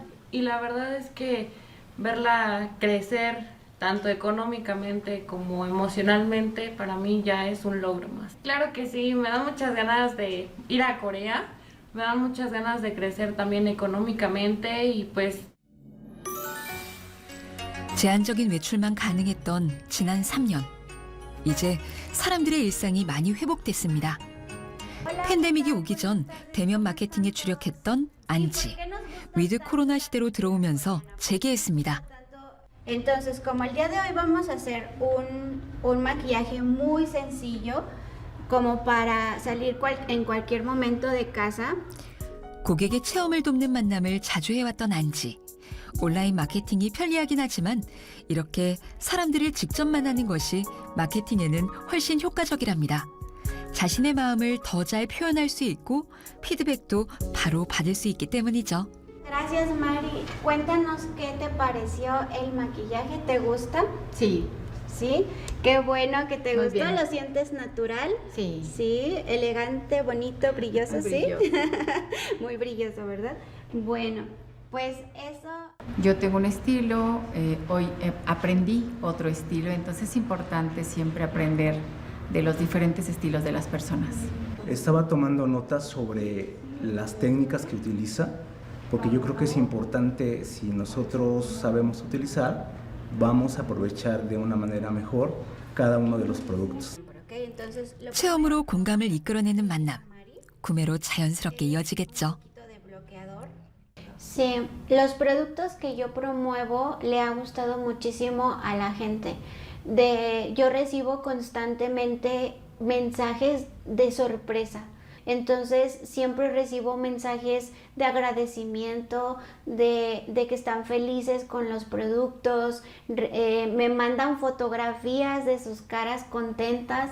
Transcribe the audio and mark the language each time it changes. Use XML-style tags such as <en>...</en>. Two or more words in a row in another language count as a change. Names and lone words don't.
<es>Y la verdad es que verla crecer tanto económicamente como emocionalmente, para mí ya es un logro más. Claro que sí, me dan muchas ganas de ir a Corea, me dan muchas ganas de crecer también económicamente y pues</es> <ko>제한적인 외출만 가능했던 지난 3년. 이제 사람들의 일상이 많이 회복됐습니다. 팬데믹이 오기 전 대면 마케팅에 주력했던 안지. 위드 코로나 시대로 들어오면서 재개했습니다.</ko> <es>Entonces, como el día de hoy vamos a hacer un maquillaje muy sencillo, como para salir en cualquier momento de casa.</es> <ko>고객의 체험을 돕는 만남을 자주 해왔던 안지. 온라인 마케팅이 편리하긴 하지만 이렇게 사람들을 직접 만나는 것이 마케팅에는 훨씬 효과적이랍니다. 자신의 마음을 더 잘 표현할 수 있고 피드백도 바로 받을 수 있기 때문이죠.</ko> <es>Gracias, Mari. Cuéntanos qué te pareció el maquillaje. ¿Te gusta? Sí. Sí. Qué bueno que te Muy gustó. bien. ¿Lo sientes natural? Sí. Sí. Elegante, bonito, brilloso, Muy ¿sí? brilloso. Muy brilloso, ¿verdad? Bueno, pues eso... Yo tengo un estilo, hoy aprendí otro estilo, entonces es importante siempre aprender de los diferentes estilos de las personas. Estaba tomando notas sobre las técnicas que utiliza, porque yo creo que es importante, si nosotros sabemos utilizar, vamos a aprovechar de una manera mejor cada uno de los productos. Okay, entonces,</es> <ko>체험으로 공감을 이끌어내는 만남. 구매로 자연스럽게 이어지겠죠.</ko> <es>Sí, los productos que yo promuevo le ha gustado muchísimo a la gente. Yo recibo constantemente mensajes de sorpresa. Entonces siempre recibo mensajes de agradecimiento, de que están felices con los productos, me mandan fotografías de sus caras contentas.</es>